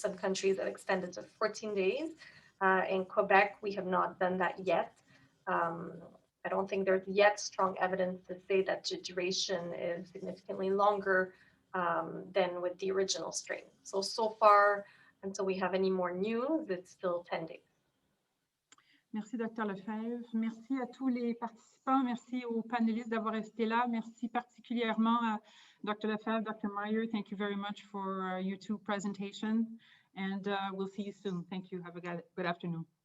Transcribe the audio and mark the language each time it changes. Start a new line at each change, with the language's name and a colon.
English: Some countries have extended to 14 days. In Quebec, we have not done that yet. I don't think there's yet strong evidence to say that the duration is significantly longer than with the original strain. So far, until we have any more news, it's still 10 days.
French: Merci, Dr. Lefebvre. Merci à tous les participants. Merci aux panélistes d'avoir resté là. Merci particulièrement à Dr. Lefebvre, Dr. Meyer.
English: Thank you very much for your two presentation. And we'll see you soon. Thank you. Have a good afternoon.